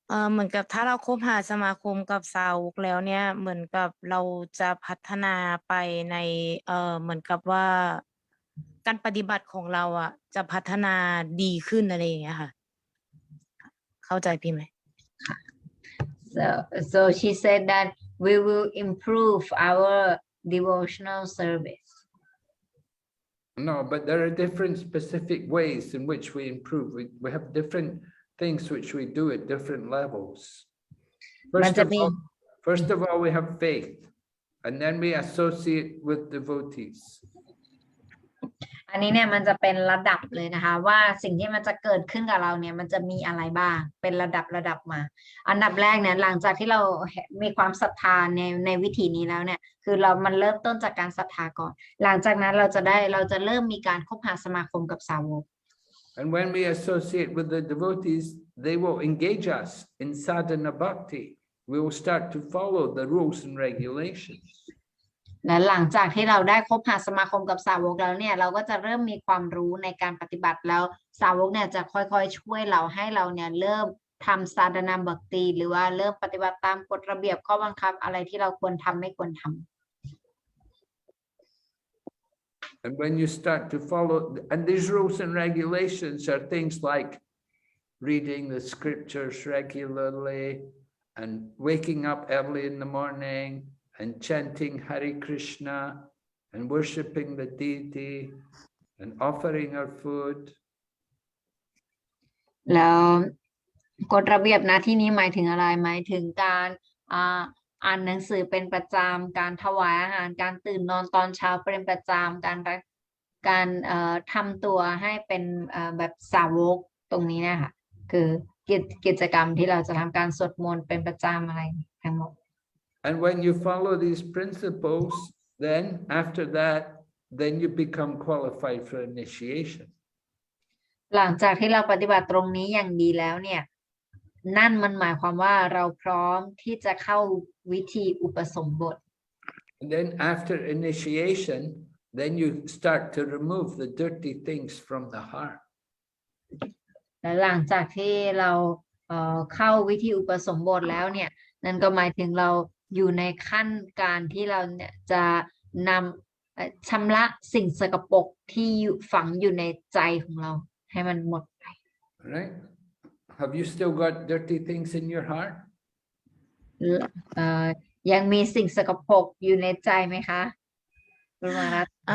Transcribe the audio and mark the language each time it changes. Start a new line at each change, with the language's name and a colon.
Thai: เหมือนกับถ้าเราคบหาสมาคมกับสาวกแล้วเนี่ยเหมือนกับเราจะพัฒนาไปในเหมือนกับว่าการปฏิบัติของเราอ่ะจะพัฒนาดีขึ้นอะไรอย่างเงี้ยค่ะเข้าใจพี่ไหม
English: so she said that we will improve our devotional service No, but there are different specific ways in which we improve. We have different things which we do at different levels. First of all, we have faith, and then we associate with devotees.
Thai: อันนี้เนี่ยมันจะเป็นระดับเลยนะคะว่าสิ่งที่มันจะเกิดขึ้นกับเราเนี่ยมันจะมีอะไรบ้างเป็นระดับมาอันดับแรกเนี่ยหลังจากที่เรามีความศรัทธาในวิธีนี้แล้วเนี่ยคือมันเริ่มต้นจากการศรัทธาก่อนหลังจากนั้นเราจะเริ่มมีการคบหาสมาคมกับสาวก
English: And when we associate with the devotees, they will engage us in sadhana bhakti. We will start to follow the rules and regulations.
Thai: และหลังจากที่เราได้คบหาสมาคมกับสาวกแล้วเนี่ยเราก็จะเริ่มมีความรู้ในการปฏิบัติแล้วสาวกเนี่ยจะค่อยๆช่วยเราให้เราเนี่ยเริ่มทำสาธนาบักติหรือว่าเริ่มปฏิบัติตามกฎระเบียบข้อบังคับอะไรที่เราควรทำไม่ควรทำ
English: And when you start to follow, and these rules and regulations are things like reading the scriptures regularly and waking up early in the morning and chanting Hare Krishna and worshipping the deity and offering our food.
Thai: แล้วกฎระเบียบนะที่นี้หมายถึงอะไรหมายถึงการอ่านหนังสือเป็นประจำการถวายอาหารการตื่นนอนตอนเช้าเป็นประจำการทำตัวให้เป็นแบบสาวกตรงนี้นะคะคือกิจกรรมที่เราจะทำการสวดมนต์เป็นประจำอะไรทั้งหมด
English: And when you follow these principles, then after that, then you become qualified for initiation.
Thai: หลังจากที่เราปฏิบัติตรงนี้อย่างดีแล้วเนี่ยนั่นมันหมายความว่าเราพร้อมที่จะเข้าวิธีอุปสมบท
English: And then after initiation, then you start to remove the dirty things from the heart.
Thai: และหลังจากที่เราเข้าวิธีอุปสมบทแล้วเนี่ยนั่นก็หมายถึงเราอยู่ในขั้นการที่เราเนี่ยจะนำชำระสิ่งสกปรกที่ฝังอยู่ในใจของเราให้มันหมดไป
English: Right? Have you still got dirty things in your heart?
Thai: ยังมีสิ่งสกปรกอยู่ในใจไหมคะคุณมารัต